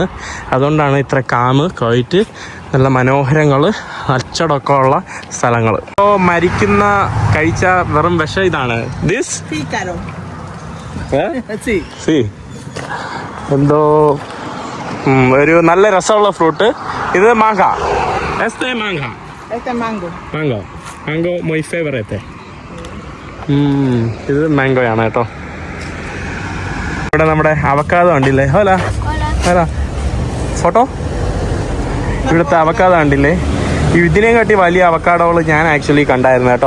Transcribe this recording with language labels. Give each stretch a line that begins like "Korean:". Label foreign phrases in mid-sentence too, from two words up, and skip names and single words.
Malayalam: അതുകൊണ്ടാണ് ഇത്ര ക്വയറ്റ്, നല്ല മനോഹരങ്ങൾ, അച്ചടക്കം ഉള്ള സ്ഥലങ്ങൾ. ഇപ്പോൾ മരിക്കുന്ന കഴിച്ച വെറും വിഷം ഇതാണ്.
English: ദിസ്
Spanish: Pícaro.
Malayalam: സി എന്തോ ഒരു നല്ല രസമുള്ള ഫ്രൂട്ട്. ഇത് മാങ്ങ. മാങ്ങ
Spanish: Este es mango.
English: mango mango my favourite.
Malayalam: ഇത് മാംഗോയാണ് കേട്ടോ. ഇവിടെ നമ്മുടെ അവക്കാദോ കണ്ടില്ലേ?
Spanish: hola hola
Malayalam: ഫോട്ടോ. ഇവിടുത്തെ അവക്കാദോ കണ്ടില്ലേ? ഇതിനെ കാട്ടി വലിയ അവക്കാഡോകൾ ഞാൻ ആക്ച്വലി കണ്ടായിരുന്നു കേട്ടോ.